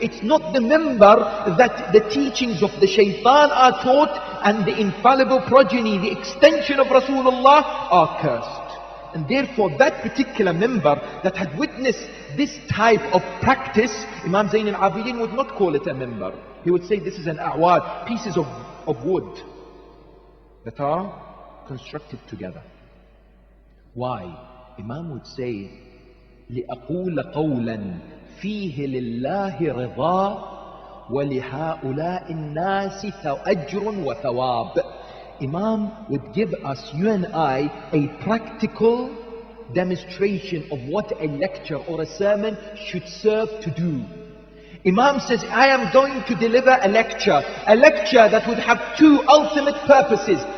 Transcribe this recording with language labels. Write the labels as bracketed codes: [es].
[en] It's not the minbar that the teachings of the shaitan are taught and the infallible progeny, the extension of Rasulullah, are cursed. And therefore that particular minbar that had witnessed this type of practice, Imam Zayn al-Abidin would not call it a minbar. He would say this is an a'wad, pieces of wood that are constructed together. Why? Imam would say, [ar] لِأَقُولَ قَوْلًا فِيهِ لِلَّهِ رِضَى وَلِهَؤُلَاءِ النَّاسِ أَجْرٌ وَثَوَابٌ. [en] Imam would give us, you and I, a practical demonstration of what a lecture or a sermon should serve to do. Imam says, I am going to deliver a lecture that would have two ultimate purposes.